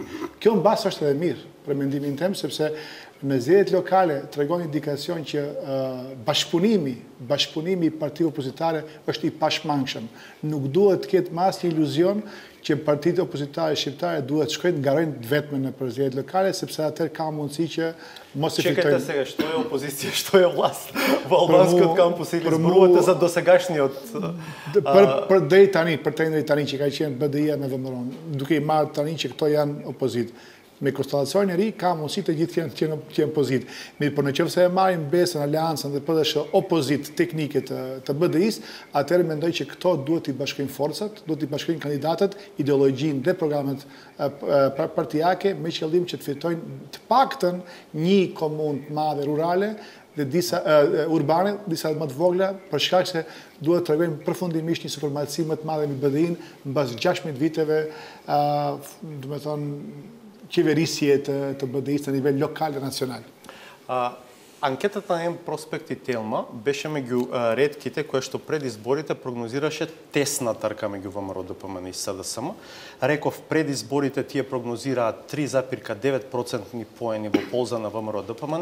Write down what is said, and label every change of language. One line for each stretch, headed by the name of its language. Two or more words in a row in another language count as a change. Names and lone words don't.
Albanian: Kjo mbas është edhe mirë për mendimin tim sepse në zgjedhjet lokale tregon indikacion që bashkëpunimi i partive opozitare është i pashmangshëm. Nuk duhet të ketë mas një iluzion që partitë opozitare shqiptare duhet shkojnë ngarojnë vetëm në zgjedhjet lokale sepse atëherë ka mundësi që mos e fitojnë.
Macedonian: Чекайте сега, што е опозиција, што е власт во албанскиот кампус или зборувате за досегашниот
Albanian: për deri tani që ka qenë BDI-ja me VMRO-n, duke i marrë tani që këto janë opozit. Me konstellacionin e ri ka mundësi të gjithë qenë opozit. Mirë, por nëse e marrim BESën, Aleancën dhe PDSH opozit teknike të BDI-s, atëherë mendoj që këto duhet i bashkojnë forcat, duhet i bashkojnë kandidatët, ideologjinë dhe programet partijake me qëllim që të fitojnë të paktën një komunë të madhe rurale dhe disa urbane, disa më të vogla, për shkak se duhet të tregojnë përfundimisht një supremaci më të madhe mbi BDI-n mbas 16 viteve, do të thonë, qeverisje të BDI-s në nivel lokal dhe nacional.
Macedonian: Анкетата на М-Проспект и Телма беше меѓу ретките која што пред изборите прогнозираше тесна трка меѓу ВМРО ДПМН и СДСМ. Реков, пред изборите тие прогнозираат 3,9% поени во полза на ВМРО ДПМН.